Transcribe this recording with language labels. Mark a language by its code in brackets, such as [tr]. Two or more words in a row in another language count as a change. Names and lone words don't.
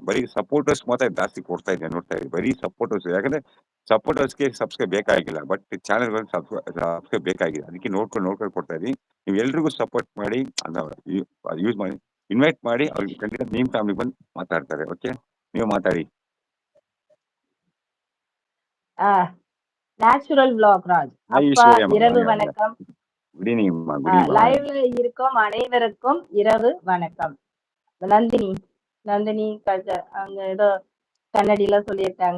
[kn] ಬರೀ ಸಪೋರ್ಟರ್ಸ್ ಮಾತ್ರ ಜಾಸ್ತಿ ಕೊಡ್ತಾ ಇದ್ದೀನಿ, ನೋಡ್ತಾ ಇದ್ದೀನಿ. ಬರೀ ಸಪೋರ್ಟರ್ಸ್, ಯಾಕಂದ್ರೆ ಸಪೋರ್ಟರ್ಸ್ಗೆ ಸಬ್ಸ್ಕ್ರೈಬ್ ಬೇಕಾಗಿಲ್ಲ, ಬಟ್ ಚಾನೆಲ್ಗಳು ಸಬ್ಸ್ಕ್ರೈಬ್ ಬೇಕಾಗಿದೆ. ಅದಕ್ಕೆ ನೋಡ್ಕೊಂಡು ಕೊಡ್ತಾ ಇದೀನಿ. ನೀವು ಎಲ್ರಿಗೂ ಸಪೋರ್ಟ್ ಮಾಡಿ, ಯೂಸ್ ಮಾಡಿ, ಇನ್ವೈಟ್ ಮಾಡಿ. ಅವ್ರಿಗೆ ಖಂಡಿತ ನಿಮ್ಮ ಫ್ಯಾಮಿಲಿ ಬಂದು ಮಾತಾಡ್ತಾರೆ. ಓಕೆ, ನೀವು ಮಾತಾಡಿ. [ta] நேச்சுரல் vlog ராஜ். அப்பா இரவு வணக்கம். [en] good evening. [ta] லைவ்ல இருக்கும் அனைவருக்கும் இரவு வணக்கம். நந்தினி நந்தினி அங்க ஏதோ கன்னடில சொல்லியிருக்காங்க.